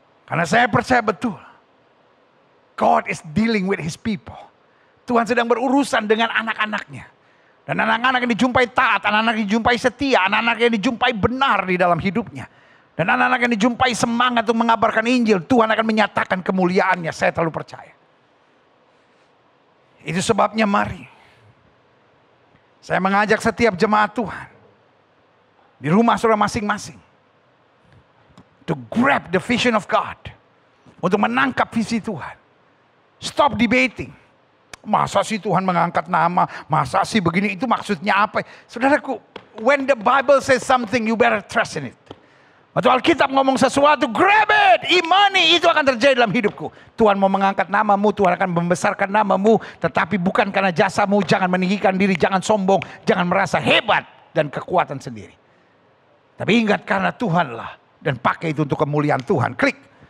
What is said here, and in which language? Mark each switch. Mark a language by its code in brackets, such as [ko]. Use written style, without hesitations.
[id] Karena saya percaya betul, [en] God is dealing with his people. [id] Tuhan sedang berurusan dengan anak-anaknya. Dan anak-anak yang dijumpai taat, anak-anak yang dijumpai setia, anak-anak yang dijumpai benar di dalam hidupnya. Dan anak-anak yang dijumpai semangat untuk mengabarkan Injil, Tuhan akan menyatakan kemuliaannya. Saya terlalu percaya. Itu sebabnya mari saya mengajak setiap jemaat Tuhan di rumah saudara masing-masing [en] to grab the vision of God, [id] untuk menangkap visi Tuhan. [en] Stop debating. [id] Masa sih Tuhan mengangkat nama? Masa sih begini? Itu maksudnya apa? Saudaraku, [en] when the Bible says something, you better trust in it. [id] Waktu Alkitab ngomong sesuatu, [en] grab it, [id] imani, itu akan terjadi dalam hidupku. Tuhan mau mengangkat namamu, Tuhan akan membesarkan namamu, tetapi bukan karena jasamu. Jangan meninggikan diri, jangan sombong, jangan merasa hebat dan kekuatan sendiri. Tapi ingat, karena Tuhanlah, dan pakai itu untuk kemuliaan Tuhan. Klik.